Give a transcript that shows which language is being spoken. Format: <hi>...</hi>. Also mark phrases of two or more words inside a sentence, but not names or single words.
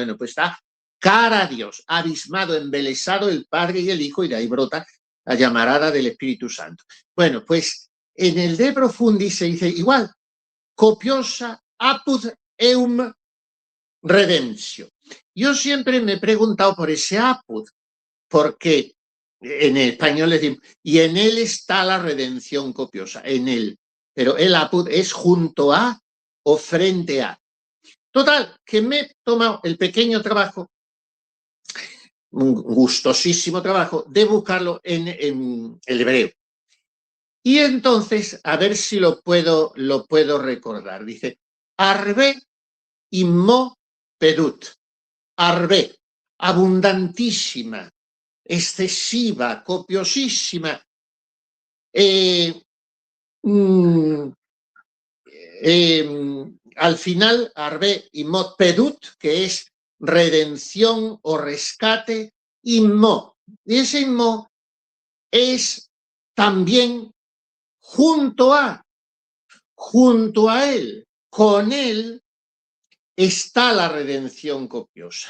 <es>Bueno, pues está cara a Dios, abismado, embelesado el Padre y el Hijo, y de ahí brota la llamarada del Espíritu Santo. Bueno, pues en el</es> <la>De Profundis</la> <es>se dice igual,</es> <la>copiosa apud eum redemptio.</la> <es>Yo siempre me he preguntado por ese apud, porque en español decimos, y en él está la redención copiosa, en él. Pero el apud es junto a o frente a. Total, que me he tomado el pequeño trabajo, un gustosísimo trabajo, de buscarlo en el hebreo. Y entonces, a ver si lo puedo recordar. Dice,</es> <he>הרבה עמו פדות.</he> <es>Arbe, abundantísima, excesiva, copiosísima. Al final,</es> <he>הרבה עמו פדות,</he> <es>que es redención o rescate, immo. Y ese immo es también junto a él, con él está la redención copiosa.</es>